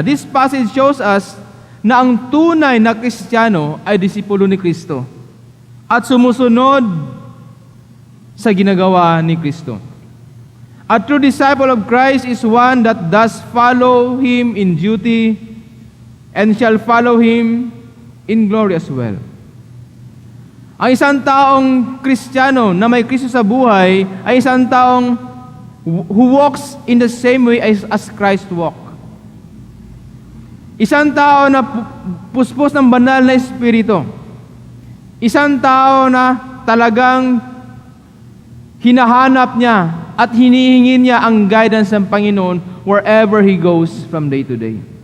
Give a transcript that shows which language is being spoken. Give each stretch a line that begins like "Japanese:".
English: This passage shows us
Filipino: na ang tunay na Kristiyano ay disipulo ni Kristo at sumusunod sa ginagawa ni Kristo.
English: A true disciple of Christ is one that does follow Him in duty and shall follow Him in glory as well.
Filipino: Ang isang taong Kristiyano na may Kristo sa buhay ay isang taong
English: who walks in the same way as Christ walked.
Filipino: Isang tao na puspos ng banal na Espiritu. Isang tao na talagang hinahanap niya at hinihingi niya ang guidance ng Panginoon
English: wherever he goes from day to day.